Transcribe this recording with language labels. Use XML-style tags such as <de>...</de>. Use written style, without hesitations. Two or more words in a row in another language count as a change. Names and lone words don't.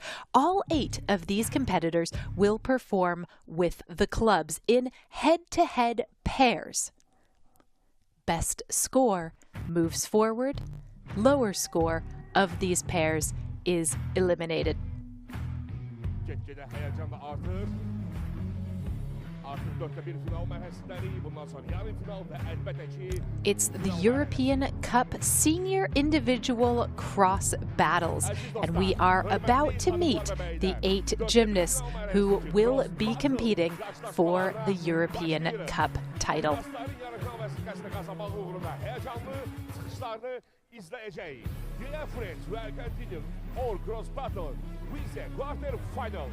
<en>All 8 of these competitors will perform with the clubs in head-to-head pairs. Best score moves forward. Lower score of these pairs is eliminated.</en> <az>Get-gedə həyəcan da artır. Artıq 4-də 1 final mərhələsindərik. Bundan sonra yarım final və əlbəttə ki...</az> <en>It's the European Cup Senior Individual Cross Battles, and we are about to meet the 8 gymnasts who will be competing for the European Cup title. Dear friends, we are continuing our cross battle with the quarter final.</en>